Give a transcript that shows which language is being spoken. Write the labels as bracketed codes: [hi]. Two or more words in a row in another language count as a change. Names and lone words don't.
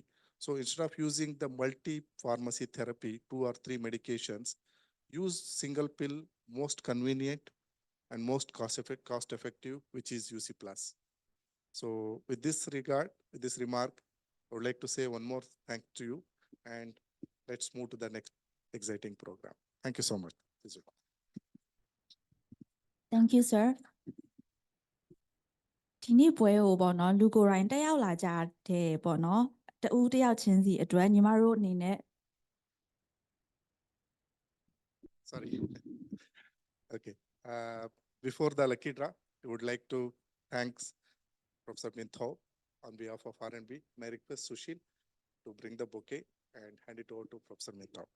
[en] So instead of using the multi-pharmacy therapy, 2 or 3 medications, use single pill, most convenient and most cost effective, which is UC Plus. So with this regard, with this remark, I would like to say one more thank to you, and let's move to the next exciting program. Thank you so much. Thank you, sir. [my] ဒီနေ့ပွဲကိုပေါ့နော်လူကိုယ်တိုင်တက်ရောက်လာကြတဲ့ပေါ့နော်တဦးတယောက်ချင်းစီအတွက်ညီမတို့အနေနဲ့ [en] Sorry. Okay. Before the lucky draw, I would like to thank Professor Myint on behalf of RNB. May I request Sushil to bring the bouquet and hand it over to Professor Myint.